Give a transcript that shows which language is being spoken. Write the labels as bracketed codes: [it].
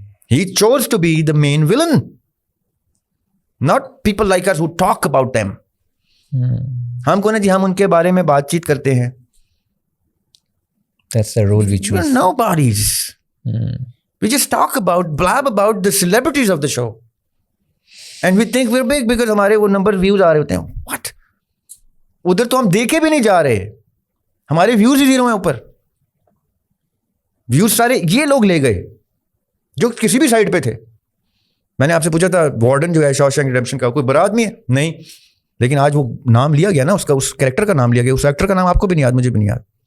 [en] He choose to be the main villain, not people like us who talk about them. [ur] ہم کو نا جی ہم ان کے بارے میں بات چیت کرتے ہیں. [en] That's the role we choose. We're nobodies. We just talk about, blab about the celebrities of the show. And we think we're big because [ur] ہمارے وہ نمبر ویوز آ رہے ہوتے ہیں. [en] What? [ur] ادھر تو ہم دیکھے بھی نہیں جا رہے, ہمارے ویوز ہی زیرو ہیں اوپر. ویوز سارے یہ لوگ لے گئے جو کسی بھی سائٹ پہ تھے. میں نے آپ سے پوچھا تھا وارڈن جو ہے شاوشینک ریڈیمپشن کا کوئی برا آدمی ہے؟ نہیں, لیکن آج وہ نام لیا گیا نا اس کا, اس کریکٹر کا نام لیا گیا. اس ایکٹر کا نام آپ کو بھی نہیں یاد, مجھے بھی نہیں یاد.